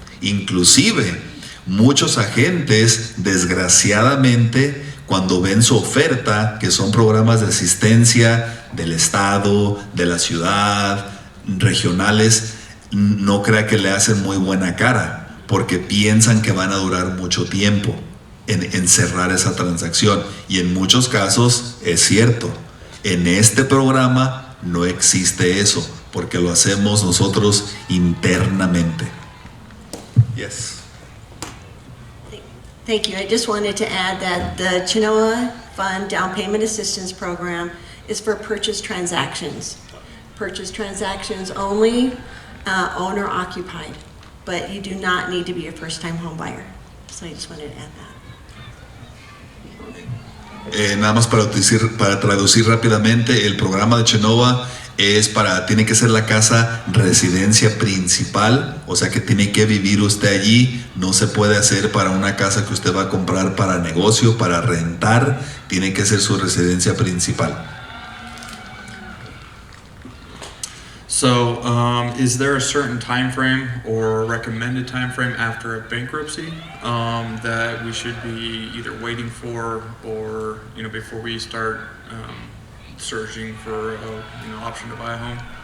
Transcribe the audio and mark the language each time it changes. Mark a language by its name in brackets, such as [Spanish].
[Spanish] Inclusive muchos agentes, desgraciadamente, cuando ven su oferta, que son programas de asistencia del estado, de la ciudad, regionales, no crea que le hacen muy buena cara, porque piensan que van a durar mucho tiempo en cerrar esa transacción. Y en muchos casos es cierto. En este programa no existe eso, porque lo hacemos nosotros internamente. [English] Yes. Thank you. I just wanted to add that the Chenoa Fund Down Payment Assistance Program is for purchase transactions. Purchase transactions only, owner occupied, but you do not need to be a first-time home buyer. So I just wanted to add that. [Spanish] Nada más para traducir rápidamente, el programa de Chenova tiene que ser la casa residencia principal, o sea que tiene que vivir usted allí. No se puede hacer para una casa que usted va a comprar para negocio, para rentar. Tiene que ser su residencia principal. [English] So, is there a certain time frame or recommended time frame after a bankruptcy that we should be either waiting for, or before we start searching for a option to buy a home?